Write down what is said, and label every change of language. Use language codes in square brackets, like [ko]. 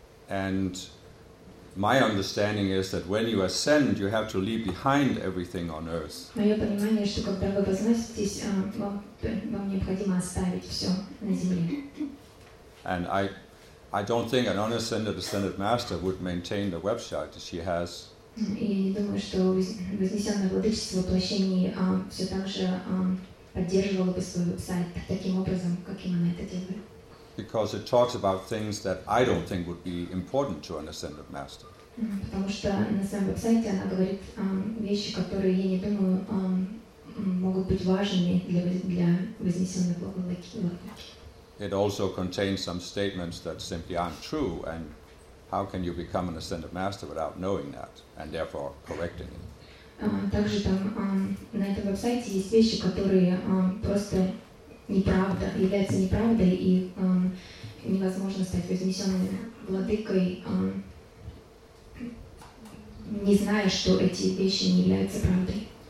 [en] And my understanding is that when you ascend, you have to leave behind everything on earth. [ru] Мое понимание, что когда вы возноситесь, вам необходимо оставить все на земле. [en] And I, I don't think an unascended ascended master would maintain the website that she has. [ru] И думаю, что вознесенное владычество воплощений все так же поддерживало бы свой веб-сайт таким образом, каким она это делает. [en] Because it talks about things that I don't think would be important to an ascended master. [ru] Потому что на своем веб-сайте она говорит вещи, которые, я не думаю, могут быть важными для вознесенного владычества. [en] It also contains some statements that simply aren't true, and how can you become an ascended master without knowing that, and therefore correcting it? [ru] Также там на этом веб-сайте есть вещи, которые просто неправда, являются неправдой, и невозможно стать вознесенным владыкой, не зная, что эти вещи не являются правдой.